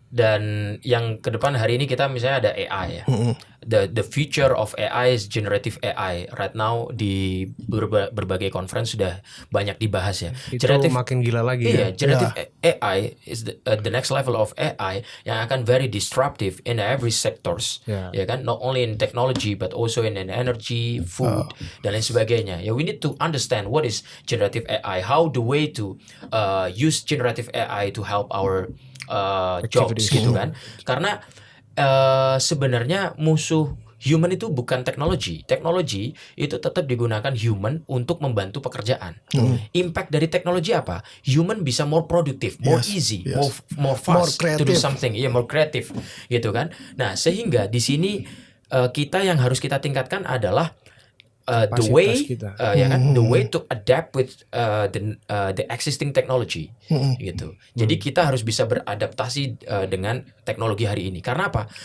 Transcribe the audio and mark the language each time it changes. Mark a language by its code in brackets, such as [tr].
[id] Dan yang ke depan hari ini kita misalnya ada AI ya. [en] The future of AI is generative AI. [id] Right now di berbagai conference sudah banyak dibahas ya. Itu Generative, makin gila lagi ya. [en] generative AI is the next level of AI [id] yang akan [en] very disruptive in every sectors. Yeah. Ya kan, not only in technology but also in energy, food [id] dan lain sebagainya. [en] Ya, we need to understand what is generative AI, how the way to use generative AI to help our jobs [id] gitu kan. Karena sebenarnya musuh human itu bukan teknologi. Teknologi itu tetap digunakan human untuk membantu pekerjaan. Impact dari teknologi apa? Human bisa [en] more productive, more easy, more fast to do something. [id] More creative gitu kan. Nah, sehingga di sini kita yang harus kita tingkatkan adalah [en] the way to adapt with the existing technology [id] gitu. Jadi kita harus bisa beradaptasi dengan teknologi hari ini. Karena apa?